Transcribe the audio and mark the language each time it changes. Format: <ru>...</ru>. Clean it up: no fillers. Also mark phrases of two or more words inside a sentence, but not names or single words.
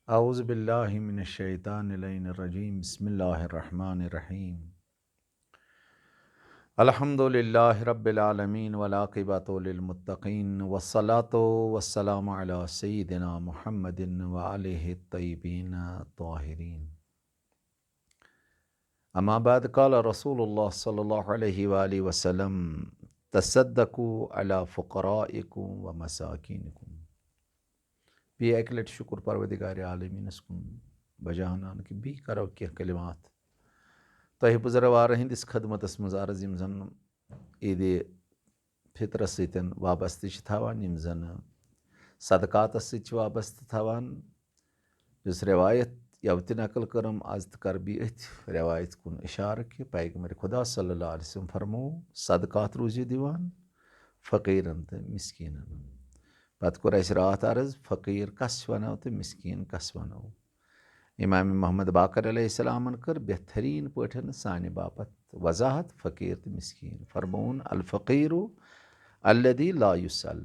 <ar>أعوذ بالله من الشيطان الرجيم بسم الله الرحمن الرحيم الحمد لله رب العالمين والعاقبة للمتقين والصلاة والسلام على سيدنا محمد وآله الطيبين الطاهرين أما بعد قال رسول الله صلى الله عليه وآله وسلم تصدقوا على فقرائكم ومساكينكم.</ar> <ks>बे एक लट शुक्र परवदिगार आलमीनस कुन बजानान कि बी करो कह कलिमात तह बुजुर्गवार हंदिस खदमतस मज अर्ज यम जन ईद फितर सतन वाबस्त थवान यम जन सदकातस सत वाबस्त थवान जिस रवायत यवत नकल करम आज तो कर बी अथ रवायत कुन इशार कि पैगम्बर खुदा</ks> <ar>صلى الله عليه وسلم</ar> <ks>फरमो सदकात रूजि दिवान फ़कीरन तो मिस्कीनन। पत कोर अस रात अर्ज फ़कीर कस वनो तो मिस्कीन कस वनो। इमाम मोहम्मद बाकर अलैहिस्सलामन कर बेहतरीन पठन सानि बापत वजाहत फ़कीर तो मिस्कीन फरमोन</ks> <ar>الفقير الذي لا يسأل.</ar>